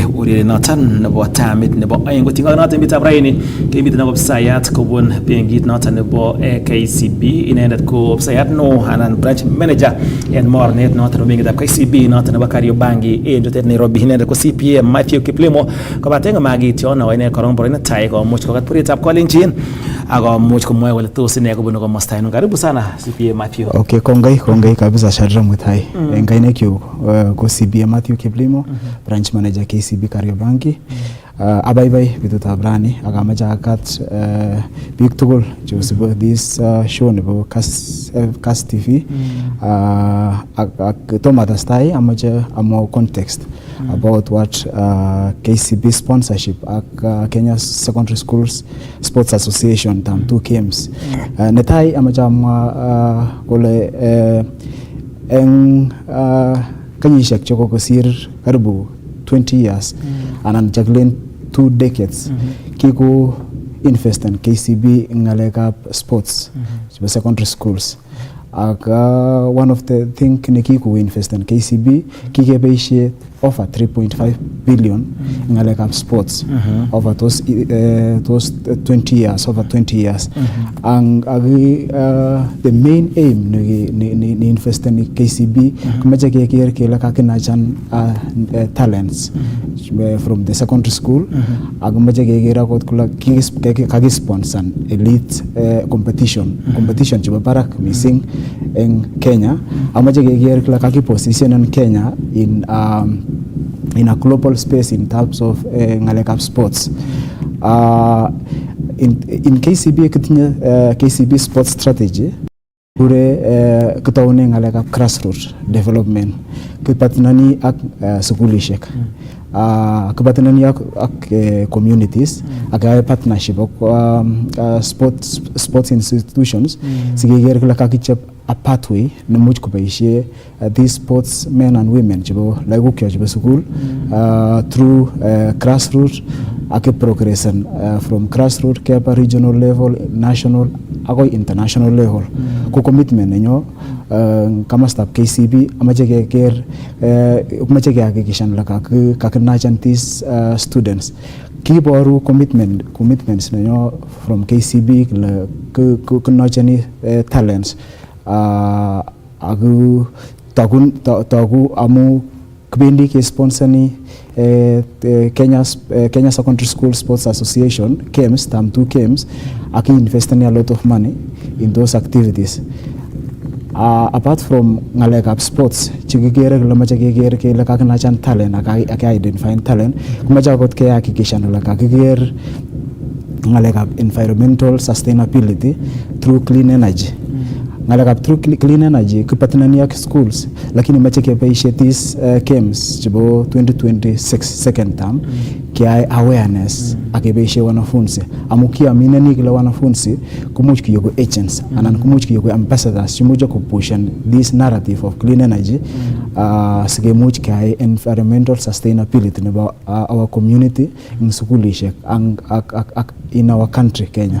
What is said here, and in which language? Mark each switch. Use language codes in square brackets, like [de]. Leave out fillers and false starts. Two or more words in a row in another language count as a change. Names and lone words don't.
[kln] ureriet noton nebo tamit nebo oeng kotiengei noton bitab raini kemiten ak ofisayat kobun benkit noton nebo KCB inendet ko ofisayat no anan [en] branch manager [kln] en mornet noton nebo benkitab KCB noton nebo Kariobangi en jotet Nairobi inendet ko CPA Mathew Kiplimo kobaten magityon ine korong boroin tai komuch kokat puretab kolenjin akomuch komwae kole tos ine kobunu komosta ainon. [sw] Karibu sana CPA Mathew. [kln] Okay, kongoi kabisa Shadra Mutai. Ngaine kyo ko CPA Mathew Kiplimo, [en] branch manager [kln] KCB Kariobangi. Abaibai bitutab rani akamache akat big tugul chosibo [en] this show [kln] nebo KASS TV ak tomatastai amache amwa [en] context about what KCB sponsorship [kln] ak Kenya Secondary Schools Sports Association tam 2 games. Netai amache amwa kole eng kenyisiek chekokosir karibu [en] 20 years [kln] anan jaglen [en] 2 decades [kln] kiko [en] invest in KCB [kln] ngalekab [en] sports secondary [kln] schools ak [en] one of the thing [kln] kiko [en] invest in KCB [kln] kikebeishe [en] over 3.5 billion [kln] ngalekab sports [en] over those 20 years and the main aim ni invest in KCB [kln] kumache keker kele kakinachan [en] talents from the secondary school [kln] ak kumache keker akot kula kakisponsor [en] elite competition [kln] chebo barak [en] missing in Kenya [kln] amache keker kila kakiposition [en] in Kenya in a global space in terms of [kln] ngalekab sports. [en] In KCB [kln] kitinye [en] KCB sports strategy [kln] kure kitaune ngalekab [en] grassroots development [kln] kipatinani ak sukulishek kipatinani ak communities ak partnership ak [en] sports institutions [kln] sigeger kila kakichep [en] a pathway [kln] nemuch kobaishe [en] these sports men and women [kln] chebo lagok chebo [en] school through grassroots [kln] ak [en] progression from grassroots [kln] kepa [en] regional level, national [kln] akoi [en] international level. [kln] Ko commitment nenyo kama staff KCB amache keker amache kehakikishan la kakinachan [en] these students [kln] kiboru commitments nenyo [en] from KCB [kln] kunachani talents aku tagu amu kbendi ke sponsor Kenya Secondary School Sports Association games tam 2 games aki [en] investing a lot of money in those activities. Apart from [kln] ngalekab sports chikikere kele mache keker kele kakinachan talent ak [en] identify talent [kln] kumache akot kehakikishan la kakiker ngalekab [en] environmental sustainability through clean energy. [kln] Ngalekab [en] through clean energy [kln] kipatinani ak schools lakini mache kebaishe [en] these games [kln] chebo [en] 2026 second term [kln] kia awareness akebaishe wanafunzi amukia minani kila wanafunzi kumuch kiyogo agents anan kumuch kiyogo ambassadors chimuja kupushan [en] this narrative of clean energy [kln] sigemuch kai [en] environmental sustainability about our community [kln] in sukulishek [en] in our country Kenya.